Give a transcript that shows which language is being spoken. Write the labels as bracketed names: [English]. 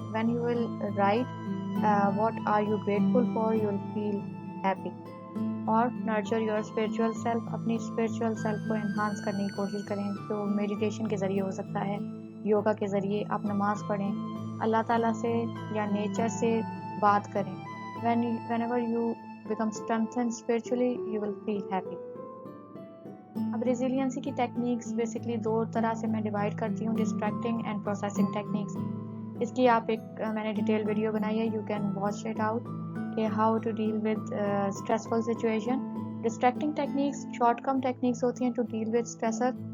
[English] When you will write what are you grateful for, you will feel happy. [Urdu] اور [English] Nurture your spiritual self. [Urdu] اپنی spiritual self کو enhance کرنے کی کوشش کریں, جو میڈیٹیشن کے ذریعے ہو سکتا ہے, یوگا کے ذریعے. آپ نماز پڑھیں, اللہ تعالیٰ سے یا نیچر سے بات کریں. [English] whenever you become strengthened spiritually you will feel happy. [Urdu] اب ریزیلینسی کی ٹیکنیکس بیسکلی 2 طرح سے میں ڈیوائڈ کرتی ہوں, ڈسٹریکٹنگ اینڈ پروسیسنگ ٹیکنیکس. اس کی آپ ایک میں نے ڈیٹیل ویڈیو بنائی ہے, [English] you can watch it out, [Urdu] کہ [English] How to deal with stressful situation. [Urdu] Distracting techniques short come techniques ہوتی ہیں [English] To deal with stressor.